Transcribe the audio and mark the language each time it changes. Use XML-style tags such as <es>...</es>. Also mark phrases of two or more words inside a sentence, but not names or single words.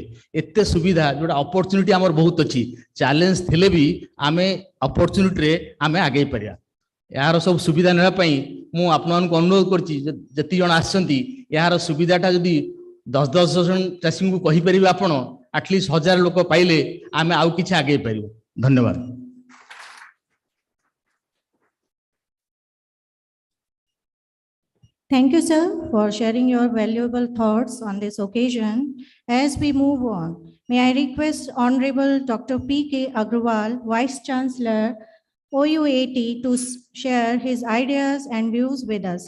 <or>ଏତେ ସୁବିଧା ଯୋଡ଼ା ଅପର୍ଚୁନିଟି ହମର ବହୁତ ଅଛି ଚ୍ୟାଲେଞ୍ଜ ଥିଲେ ବି ଆମେ ଅପର୍ଚୁନିଟି ରେ ଆମେ ଆଗେ ପାରିଆ। ଯାର ସବୁ ସୁବିଧା ନେବା ପାଇଁ ମୁଁ ଆପଣଙ୍କୁ ଅନୁରୋଧ କରୁଛି ଯେତିକି ଜଣ ଅଛନ୍ତି ଯାର ସୁବିଧାଟା ଯଦି 10-10 ଜଣ ଚାଷୀଙ୍କୁ କହି ପାରିବେ ଆପଣ ଏଟଲିଷ୍ଟ 1000 ଲୋକ ପାଇଲେ ଆମେ ଆଉ କିଛି ଆଗେ ପାରିବ। ଧନ୍ୟବାଦ।</or> <en>Thank you, sir, for sharing your valuable thoughts on this occasion. As we move on, may I request Honorable Dr. P.K. Agrawal, Vice Chancellor, OUAT to share his ideas and views with us.</en>